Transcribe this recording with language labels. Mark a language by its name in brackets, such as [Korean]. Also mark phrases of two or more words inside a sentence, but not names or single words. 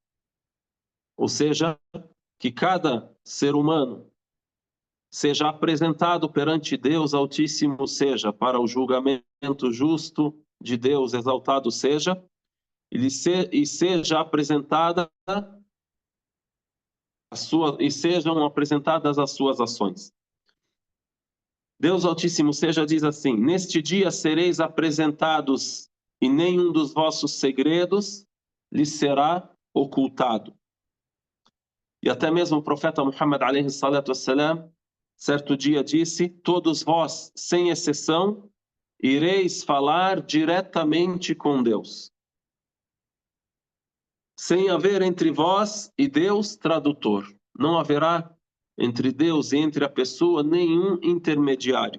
[Portuguese] Ou seja, que cada ser humano seja apresentado perante Deus Altíssimo seja, para o julgamento justo de Deus exaltado seja, e seja apresentada e sejam apresentadas as suas ações. Deus Altíssimo seja diz assim, neste dia sereis apresentados e nenhum dos vossos segredos lhes será ocultado. E até mesmo o profeta Muhammad [Arabic] عليه الصلاة والسلام, [Portuguese] certo dia disse, todos vós, sem exceção, ireis falar diretamente com Deus, sem haver entre vós e Deus tradutor. Não haverá entre Deus e entre a pessoa nenhum intermediário.